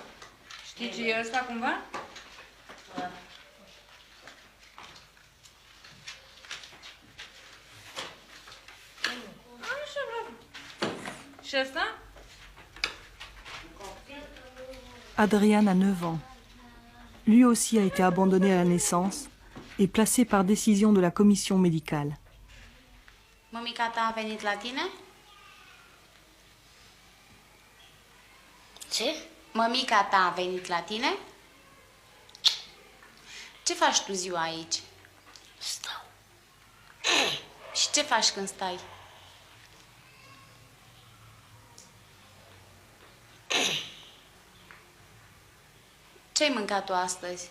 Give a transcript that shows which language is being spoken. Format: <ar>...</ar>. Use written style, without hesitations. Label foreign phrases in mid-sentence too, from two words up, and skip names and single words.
<ro>Știi ce e ăsta cumva? Așa, bravo. Și ăsta?</ro> <fr>Adrian a 9 ans. Lui aussi a été abandonné à la naissance et placé par décision de la commission médicale.</fr> <ro>Mămica ta a venit la tine? Ce? Mămica ta a venit la tine? Ce faci tu ziua aici? Stau. Și ce faci când stai? Ce-ai mâncat tu astăzi?</ro>